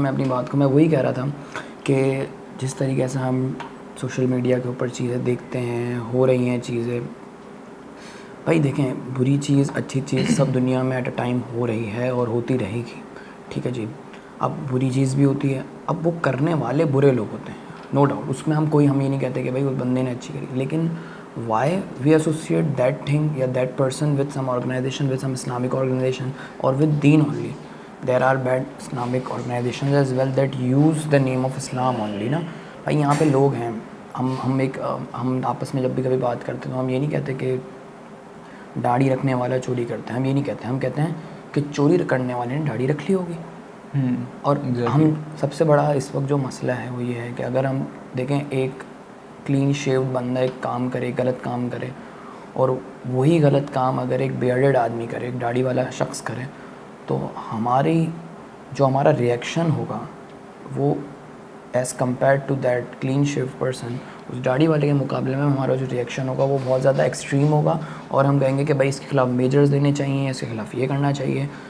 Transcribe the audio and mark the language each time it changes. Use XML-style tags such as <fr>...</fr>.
<hi>मैं अपनी बात को, मैं वही कह रहा था कि जिस तरीके से हम सोशल मीडिया के ऊपर चीज़ें देखते हैं, हो रही हैं चीज़ें, भाई देखें, बुरी चीज़ अच्छी चीज़ सब दुनिया में</hi> <en>at a time</en> <hi>हो रही है और होती रहेगी. ठीक है जी. अब बुरी चीज़ भी होती है, अब वो करने वाले बुरे लोग होते हैं,</hi> <en>No doubt.</en> <hi>उसमें हम ये नहीं कहते कि भाई उस बंदे ने अच्छी करी. लेकिन</hi> <en>why we associate that thing</en> <hi>या</hi> <en>that person with some organization, with some Islamic organization or with deen only. There are bad Islamic organizations as well that use the name of Islam only ना.</en> <hi>भाई यहाँ पे लोग हैं, हम आपस में जब भी कभी बात करते हैं तो हम ये नहीं कहते कि दाढ़ी रखने वाला चोरी करता है, हम ये नहीं कहते, हम कहते हैं कि चोरी करने वाले ने दाढ़ी रख ली होगी। और हम सबसे बड़ा इस वक्त जो मसला है वो ये है कि अगर हम देखें एक क्लीन शेव्ड बंदा एक काम करे, गलत काम करे, और वही गलत काम अगर एक बियर्डेड आदमी करे, एक दाढ़ी वाला शख्स करे, तो हमारा रिएक्शन होगा वो</hi> <en>as compare to that clean shaved person,</en> <hi>उस दाढ़ी वाले के मुकाबले में हमारा जो रिएक्शन होगा वो बहुत ज़्यादा एक्सट्रीम होगा, और हम कहेंगे कि भाई इसके खिलाफ मेजर्स लेने चाहिए, इसके खिलाफ ये करना चाहिए।</hi>